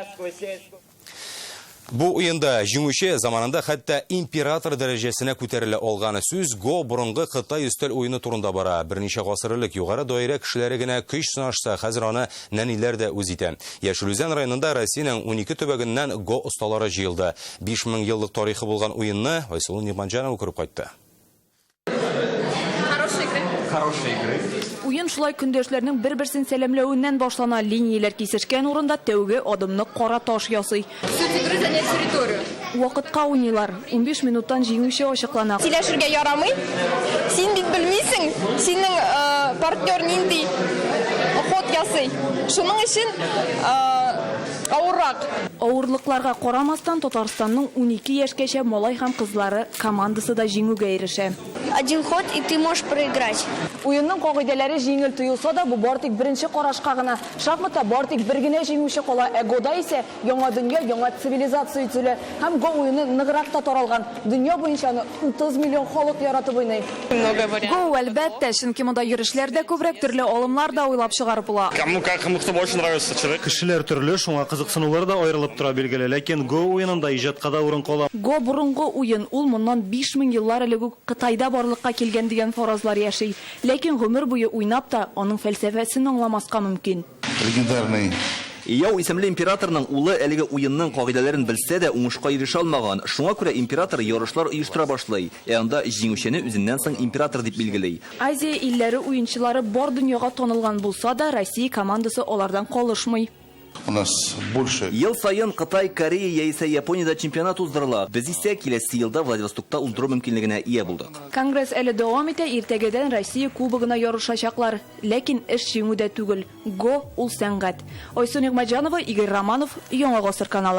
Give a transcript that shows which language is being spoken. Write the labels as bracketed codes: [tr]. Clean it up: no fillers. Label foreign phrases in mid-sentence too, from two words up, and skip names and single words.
[tt] Бу уенда җиңүче заманында хәтта император дәрәҗәсенә күтәрелә алган сүз го борынгы Кытай өстәл уены турында бара. Берничә гасырлык югары даирә кешеләре генә көч сынашса, хәзер аны нәниләр дә үз итә. Яшелүзән районында Россиянең 12 төбәгеннән го осталары җыелды. 5000 еллык тарихы булган уенны Айсулу Нигъманҗанова күреп кайтты. [ru] Хорошая игра. [tt] Уен шулай көндәшләрнең бер-берсен сәламләвеннән башлана. Линияләр кисешкән урында тәүге адымны кара таш ясый. Вакытка уйныйлар. 15 минуттан җиңүче ачыклана. Сөйләшергә ярамый. Син бит белмисең, синең партнер нинди ход ясый. Шуның өчен авыррак. Авырлыкларга карамастан Татарстанның 12 яшькәчә малай һәм кызлары командасы да җиңүгә ирешә. [ru] Один ход, и ты можешь проиграть. [tt] Уенның кагыйдәләре җиңел тоелса да, бу бартик беренче карашка гына. Шахматта бартик бер генә җиңүче кала, года исә яңа дөнья, яңа цивилизация үтелә. Һәм го уены ныграк та таралган. Дөнья буенча 30 миллион халык яратып уйный. Го әлбәттә, чөнки монда йөрешләрдә күбрәк төрле алымнар да уйлап чыгарып була. [ru] Кому-то больше нравится человек. [tt] Кешеләр төрле, шуңа кызыксынулар да аерылып тора билгеле, ләкин го уенында иҗатка да урын кала. Го борынгы уен, ул моннан 5000 еллар элек үк Кытайда барлыкка килгән дигән фаразлар яши. Ләкин гомер буе уйнап та аның фәлсәфәсен аңламаска мөмкин. Легендарный Яу исемле императорның улы әлеге уенның кагыйдәләрен белсә дә уңышка ирешә алмаган. Шуңа күрә император ярышлар оештыра башлый. Анда җиңүчене үзеннән соң император дип билгели. Азия илләре уенчылары бар дөньяга танылган булса да, Россия командасы алардан калышмый. [ru] У нас больше. [tt] Ел сайын Кытай, Корея яисә Япониядә чемпионат уздырыла. Без исә киләсе елда Владивостокта уздыру мөмкинлегенә ия булдык. Конгресс әле дәвам итә, иртәгәдән Россия кубогына ярышачаклар. Ләкин эш җиңүдә түгел. Го ул сәнгать. Айсу Нигъманҗанова, Игорь Романов, Яңа Гасыр каналы.